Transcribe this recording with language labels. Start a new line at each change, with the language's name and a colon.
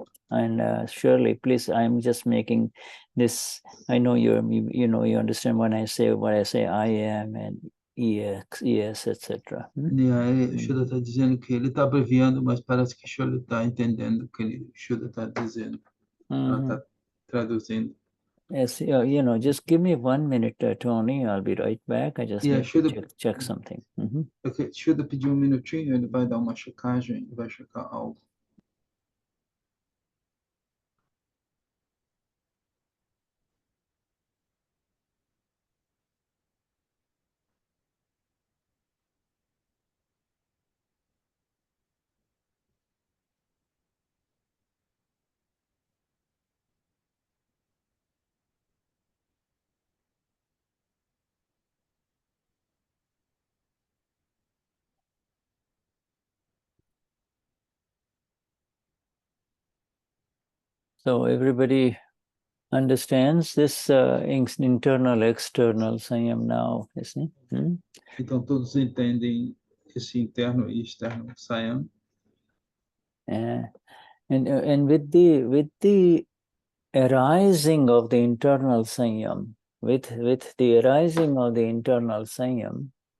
English: And Shirley, please, I'm just making this. I know you understand when I say I am and ES, etc.
Portuguese: E aí, Shuddha está dizendo que ele está abreviando, mas parece que Shirley está entendendo o que Shuddha está dizendo. Ela está traduzindo.
English: Yes, just give me 1 minute, Tony. I'll be right back. I just need to check something.
Portuguese: Okay, Shuddha pediu minutinho, ele vai dar uma checagem, ele vai checar algo.
English: So everybody understands this internal, external Saiyam now, isn't it?
Portuguese: Então todos entendem esse interno e externo Saiyam.
English: And with the arising of the internal Saiyam, with the arising of the internal Saiyam,